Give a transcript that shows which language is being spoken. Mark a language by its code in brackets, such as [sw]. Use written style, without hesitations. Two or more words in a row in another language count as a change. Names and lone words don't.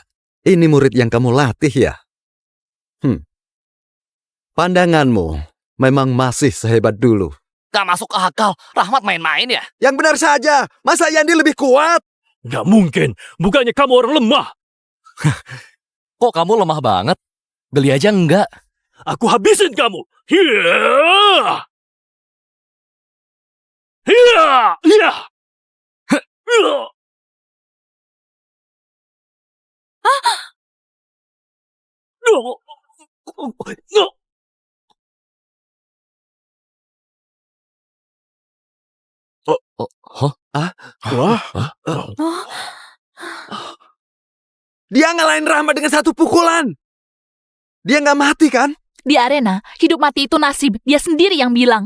[id] Ini murid yang kamu latih ya? Pandanganmu memang masih sehebat dulu. Gak masuk akal. Rahmat main-main ya? Yang benar saja. Masa Yandi lebih kuat? Nggak mungkin. Bukannya kamu orang lemah. Kok kamu lemah banget? Geli aja enggak. Aku habisin kamu. Hiya! Hiya! Hiya! Hiya! No! No! Wah. Dia ngalahin Rahmat dengan satu pukulan. Dia nggak mati kan? Di arena, hidup mati itu nasib. Dia sendiri yang bilang.